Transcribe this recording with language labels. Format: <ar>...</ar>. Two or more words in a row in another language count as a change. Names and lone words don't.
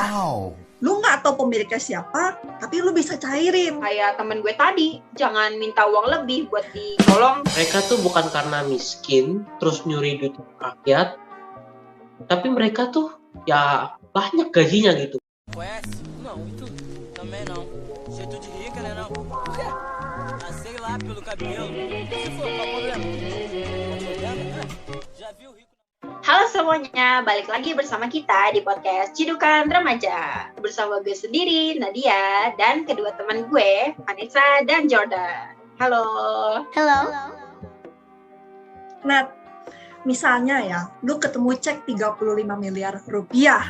<id>Wow. Lu nggak tahu pemiliknya siapa, tapi lu bisa cairin. Kayak temen gue tadi, jangan minta uang lebih buat ditolong. Mereka tuh bukan karena miskin, terus nyuri duit rakyat, tapi mereka tuh ya banyak gajinya gitu.</id> <pt>Conhece? Não, e tu? Também não. Jeito de rica, né não? Por quê? Ah, sei lá, pelo cabelo. Se for, qual problema? Problema? Já viu rico?</pt> <id>Halo semuanya, balik lagi bersama kita di podcast Cidukan Remaja. Bersama gue sendiri, Nadia, dan kedua teman gue, Vanessa dan Jordan. Halo. Nah, misalnya ya, lu ketemu cek 35 miliar rupiah.</id>